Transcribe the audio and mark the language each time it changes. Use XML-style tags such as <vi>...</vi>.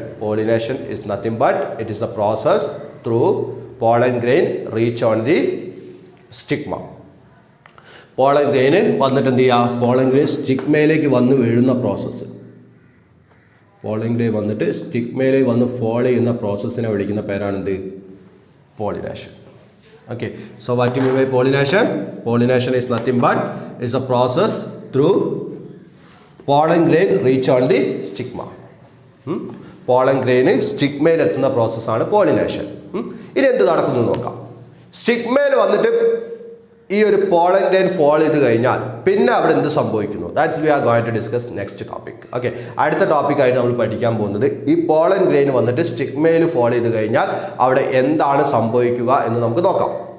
<en>Pollination is nothing but it is a process through pollen grain reach on the stigma.</en> <ml>Pollen ഗ്രെയിന് വന്നിട്ട് എന്ത് ചെയ്യുക? Pollen grain സ്റ്റിഗ്മയിലേക്ക് വന്ന് വീഴുന്ന process. Pollen grain വന്നിട്ട് സ്റ്റിഗ്മയിലേക്ക് വന്ന് ഫോൾ ചെയ്യുന്ന പ്രോസസ്സിനെ വിളിക്കുന്ന പേരാണെന്ത്? Pollination.</ml> <en>Okay, so what do you mean by pollination? Pollination is nothing but it's a process through pollen grain reach on the stigma.</en> <ml>Pollen grain സ്റ്റിഗ്മയിൽ എത്തുന്ന പ്രോസസ്സാണ് pollination. ഇനി എന്ത് നടക്കുന്നു നോക്കാം. സ്റ്റിഗ്മയിൽ വന്നിട്ട് ഈ ഒരു പോളൻ ഗ്രെയിൻ ഫോൾ ചെയ്ത് കഴിഞ്ഞാൽ പിന്നെ അവിടെ എന്ത് സംഭവിക്കുന്നു?</ml> <en>That's we are going to discuss next topic.</en> <ml>Okay, അടുത്ത ടോപ്പിക്കായിട്ട് നമ്മൾ പഠിക്കാൻ പോകുന്നത് ഈ പോളൻ ഗ്രെയിൻ വന്നിട്ട് സ്റ്റിഗ്മയിൽ ഫോൾ ചെയ്ത് കഴിഞ്ഞാൽ അവിടെ എന്താണ് സംഭവിക്കുക എന്ന് നമുക്ക് നോക്കാം.</ml>